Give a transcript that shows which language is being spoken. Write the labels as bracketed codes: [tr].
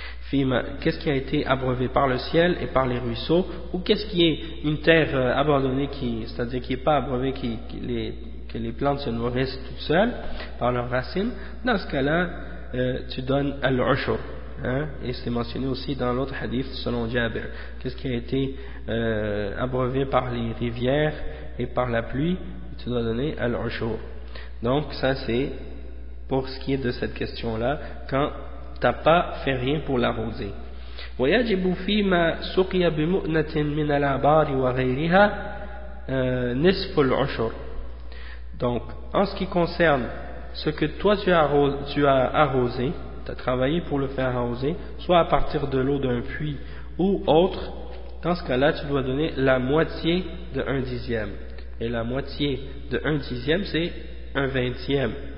[fr] Fima, qu'est-ce qui a été abreuvé par le ciel et par les ruisseaux, ou qu'est-ce qui est une terre abandonnée, c'est-à-dire qui n'est pas abreuvée, que les plantes se nourrissent toutes seules par leurs racines, dans ce cas-là, tu donnes al-ushur, hein, et c'est mentionné aussi dans l'autre hadith selon Jabir. Qu'est-ce qui a été abreuvé par les rivières et par la pluie, tu dois donner al-ushur. Donc ça c'est pour ce qui est de cette question là quand t'as pas fait rien pour l'arroser. [ar] ويجب فيما سقي بمؤنة من الآبار وغيرها نصف العشر. [fr] Donc en ce qui concerne ce que toi tu as arrosé, tu as travaillé pour le faire arroser, soit à partir de l'eau d'un puits ou autre, dans ce cas-là, tu dois donner la moitié de un dixième. Et la moitié de un dixième, c'est un vingtième.